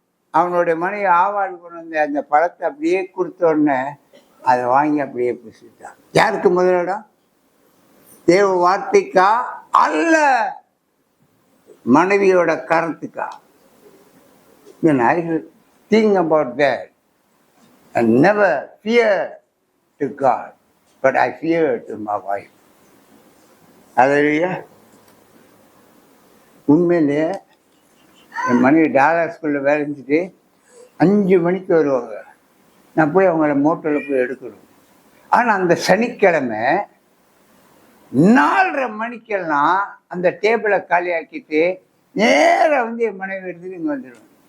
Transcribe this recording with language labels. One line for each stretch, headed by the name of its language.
Tamil: அவனுடைய மனைவி ஆவாள் கொண்டு வந்து அந்த பழத்தை அப்படியே கொடுத்த உடனே அதை வாங்கி அப்படியே புசித்தான். யாருக்கு முதலிடம்? தேவ வார்த்தைக்கா அல்ல மனைவியோட கரத்துக்கா? இந்த நாய்கள்
English: think about that and never fear to God, but I fear to my wife. Hallelujah.
Tamil: உண்மையிலேயே என் மனைவி டாலர் ஸ்கூலில் வேலை செஞ்சுட்டு 5 மணிக்கு வருவாங்க. நான் போய் அவங்கள மோட்டரில் போய் எடுக்கணும். ஆனால் அந்த சனிக்கிழமை 4:30 மணிக்கெல்லாம் அந்த டேபிளை காலியாக்கிட்டு நேராக வந்து என் மனைவி எடுத்துட்டு இங்கே வந்துடுவேன்.